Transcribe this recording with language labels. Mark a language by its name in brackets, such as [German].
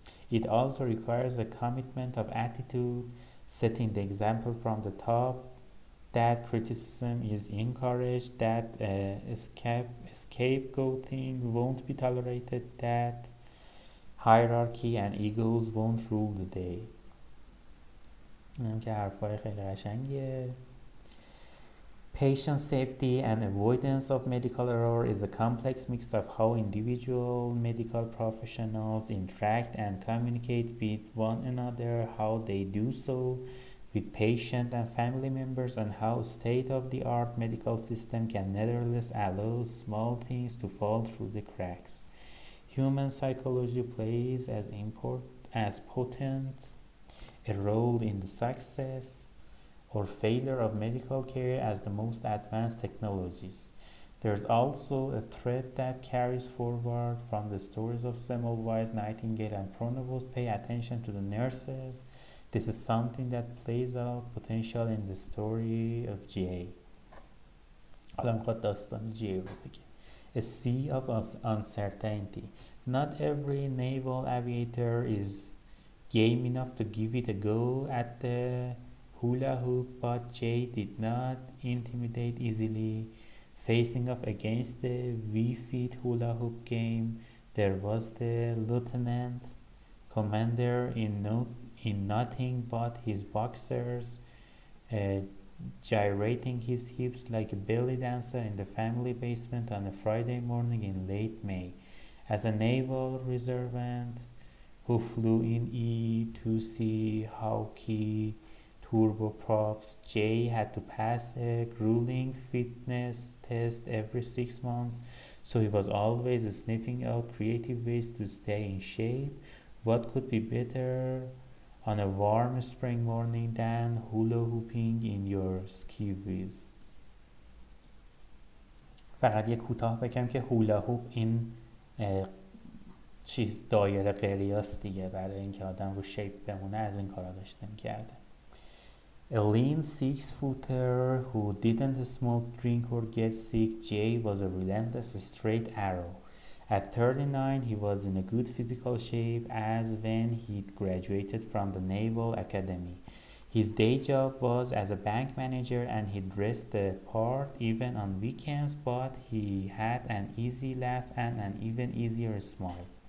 [English] It also requires a commitment of attitude, setting the example from the top, that criticism is encouraged, that scapegoating won't be tolerated, that hierarchy and egos won't rule the day. [Persian] اینم که حرفای خیلی قشنگیه. [English] Patient safety and avoidance of medical error is a complex mix of how individual medical professionals interact and communicate with one another, how they do so with patient and family members, and how state-of-the-art medical system can nevertheless allow small things to fall through the cracks. Human psychology plays as potent a role in the success or failure of medical care as the most advanced technologies. There's also a thread that carries forward from the stories of Semmelweis, Nightingale, and Pronovost. Pay attention to the nurses. This is something that plays out potential in the story of GA. [Persian] حالا میخواد داستان GA رو بگه. [English] A sea of uncertainty. Not every naval aviator is game enough to give it a go at the hula hoop, but Jay did not intimidate easily. Facing off against the V-Fit hula hoop game, there was the lieutenant commander in nothing but his boxers, gyrating his hips like a belly dancer in the family basement on a Friday morning in late May. As a naval reservant who flew in E-2C Hawkeye turboprops, Jay had to pass a grueling fitness test every 6 months, so he was always sniffing out creative ways to stay in shape. What could be better on a warm spring morning than hula hooping in your ski whiz? [Persian] فقط یه کوتاه بگم که هولا هوپ این چیز دایره قلیاس دیگه، برای اینکه آدم رو شیپ بمونه از این کارا داشته میکرده. [English] A lean 6-footer who didn't smoke, drink or get sick, Jay was a relentless straight arrow. At 39, he was in a good physical shape as when he'd graduated from the Naval Academy. His day job was as a bank manager and he dressed the part even on weekends, but he had an easy laugh and an even easier smile.